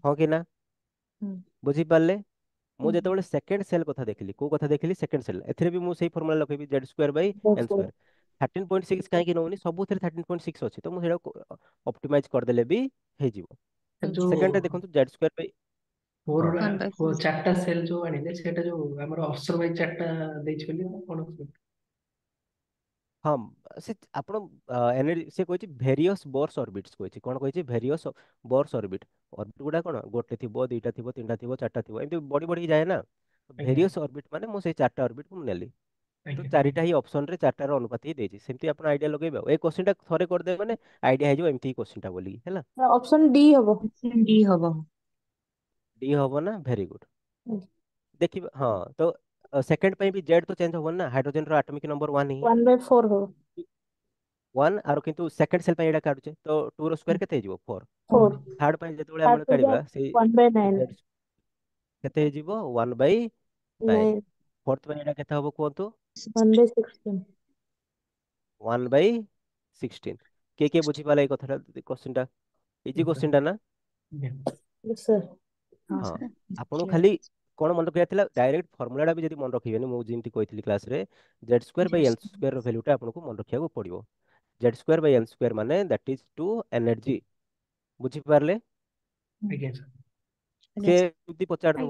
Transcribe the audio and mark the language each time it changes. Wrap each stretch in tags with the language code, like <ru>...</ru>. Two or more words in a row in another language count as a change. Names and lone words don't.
<or>ହଁ କି ନା? ବୁଝିପାରିଲେ? ମୁଁ ଯେତେବେଳେ</or> <en>second shell</en> <or>କଥା ଦେଖିଲି, କୋଉ କଥା ଦେଖିଲି?</or> <en>second shell.</en> <or>ଏଥିରେ ବି ମୁଁ ସେଇ ଫର୍ମୁଲା ଲଗେଇବି,</or> <en>Z square by n square.</en> <or>13.6 କାହିଁକି ନଉନି? ସବୁଥିରେ 13.6 ଅଛି, ତ ମୁଁ ସେଇଟାକୁ ଅପ୍ଟିମାଇଜ କରିଦେଲେ ବି ହେଇଯିବ। जो ସେକେଣ୍ଡରେ ଦେଖନ୍ତୁ,</or> <en>Z square by, फोर</en> <or>ହଁ</or> <en>one by</en> <or>ୱୋ ଚାର୍ଟା ସେଲ ଜୋ ଆନିଲେ ସେଟା ଜୋ ହମର</or> <en>option wise</en> <or>ଚାର୍ଟା ଦେଇଛି ବୋଲି କଣ? ହଁ, ସେ ଆପଣ ଏନର୍ଜି ସେ କହିଛି</or> <en>various Bohrs orbits</en> <or>କହିଛି। କଣ କହିଛି?</or> <en>various Bohrs orbit.</en> <or>ଅର୍ବିଟ ଗୁଡା କଣ? ଗୋଟେ ଥିବ, ଦିଟା ଥିବ, ତିନିଟା ଥିବ, ଚାରିଟା ଥିବ, ଏମିତି ବଢି ବଢିକି ଯାଏ ନା। ଆଜ୍ଞା</or> <en>various orbit</en> <or>ମାନେ ମୁଁ ସେଇ ଚାରିଟା ଅର୍ବିଟ୍ ମୁଁ ନେଲି। ତ ଆଜ୍ଞା ଚାରିଟା ହିଁ ଅପସନରେ ଚାରିଟାର ଅନୁପାତ ହିଁ ଦେଇଛି। ସେମିତି ଆପଣ ଆଇଡିଆ ଲଗେଇବେ। ଆଉ ଏଇ କ୍ୱେଶ୍ଚନଟା ଥରେ କରିଦେବେ ମାନେ ଆଇଡିଆ ହେଇଯିବ ଏମିତି କ୍ୱେଶ୍ଚନଟା ବୋଲିକି, ହେଲା।</or> <en>option D हबो डी हबो</en> <or>ଡି ହବ ନା?</or> <en>very good.</en> <or>ଦେଖିବା, ହଁ। ତ ସେକେଣ୍ଡ ପାଇଁ ବି ଜେଡ୍ ତ ଚେଞ୍ଜ ହବନି ନା, ହାଇଡ୍ରୋଜେନର</or> <en>atomic number</en> <or>1 ହିଁ। 1/4 हबो 1 ଆର କିନ୍ତୁ</or> <en>second shell</en> <or>ପାଇଁ ଏଇଟା କାଢୁଛେ, ତ 2 ର ସ୍କୋୟାର କେତେ ହେଇଯିବ? 4। 4 ଥାର୍ଡ ପାଇଁ ଯେତେବେଳେ</or> <en>थर्ड</en> <or>ଆମେ</or> <en>to the</en> <or>କାଢିବା, ସେଇ 1/9 Z କେତେ ହେଇଯିବ? 1/9। 9 ଫୋର୍ଥ ପାଇଁ ଏଇଟା କେତେ ହବ କୁହନ୍ତୁ? 1/16 1/16। କିଏ କିଏ ବୁଝିପାରିଲା ଏଇ କଥାଟା? କ୍ୱେଶ୍ଚନଟା</or> <en>easy questionta</en> <or>ନା?</or> <en>yes sir हाँ</en> <or>ହଁ,</or> <en>सर</en> <or>ଆପଣଙ୍କୁ</or> <en>क्लियर</en> <or>ଖାଲି କଣ ମନେ ରଖିବାର ଥିଲା?</or> <en>direct formulata</en> <or>ବି ଯଦି ମନେ ରଖିବେନି, ମୁଁ ଯେମିତି କହିଥିଲି କ୍ଲାସରେ,</or> <en>Z square by यस n square valueta</en> <or>ଆପଣଙ୍କୁ ମନେ ରଖିବାକୁ ପଡିବ।</or> <en>Z square by n square</en> <or>ମାନେ</or> <en>that is to energy.</en> <or>ବୁଝିପାରିଲେ? ଆଜ୍ଞା ସାର୍। ସେ ଏମିତି ପଚାରିଦବ,</or>